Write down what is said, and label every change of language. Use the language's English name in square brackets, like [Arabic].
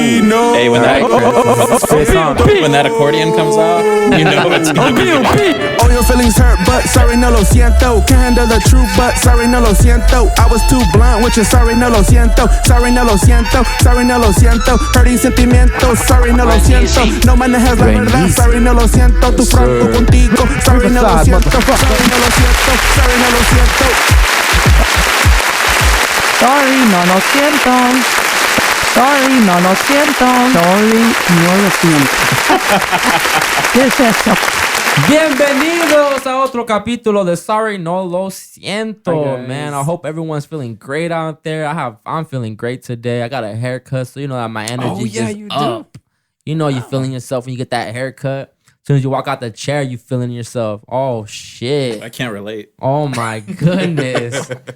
[English] No. Hey, when that, Chris on. when that accordion comes out, you know it's gonna be. All your feelings hurt, but sorry, [Spanish] no lo siento. [English] Can't handle the truth, but sorry, no lo siento. I was too blunt with your sorry, [Spanish] no lo siento. Sorry, no lo siento. Sorry, no lo siento. [English] Hurting [Spanish] sentimientos, sorry, no lo siento. No manejas la verdad, sorry, no lo siento. Tu franco contigo, sorry, no lo siento. Sorry, no lo siento. Sorry, no lo siento. Sorry, no lo siento. Sorry, no lo siento. Sorry, no lo siento. ¿Qué es eso? Bienvenidos a otro capítulo de Sorry No Lo Siento. [English] Hi, guys. Man, I hope everyone's feeling great out there. I'm feeling great today. I got a haircut, so you know that my energy is you up. You know you're feeling yourself when you get that haircut. As soon as you walk out the chair, you feeling yourself. Oh shit. I can't relate. Oh my goodness.